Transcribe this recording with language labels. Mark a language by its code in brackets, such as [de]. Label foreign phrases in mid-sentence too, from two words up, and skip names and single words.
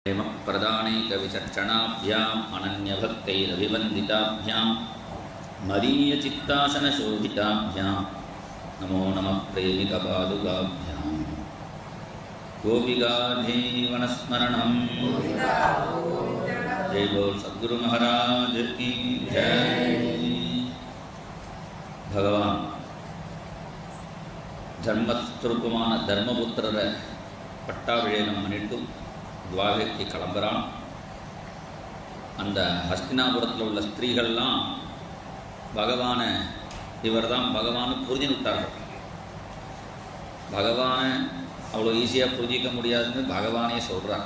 [sa] प्रदानैकविचक्षणाभ्याम् अनन्यभक्तैरभिवन्दिताभ्यां मदीयचित्तासनशोभिताभ्यां नमो नमः प्रेमिकपादुकाभ्यां गोपिका जीवनस्मरणं [hi] जय बोल सद्गुरु महाराज की जय। [ta] भगवान धर्मस्वरूपமான தர்மபுத்திரர பட்டாபிஷேகம் பண்ணிட்டு துவாரகைக்கு கிளம்புறான். அந்த ஹஸ்தினாபுரத்தில் உள்ள ஸ்திரீகள்லாம் பகவானை இவர் தான் பகவானை புரிஞ்சு விட்டார்கள். பகவானை அவ்வளோ ஈஸியாக புரிஞ்சிக்க முடியாதுன்னு பகவானே சொல்கிறார்.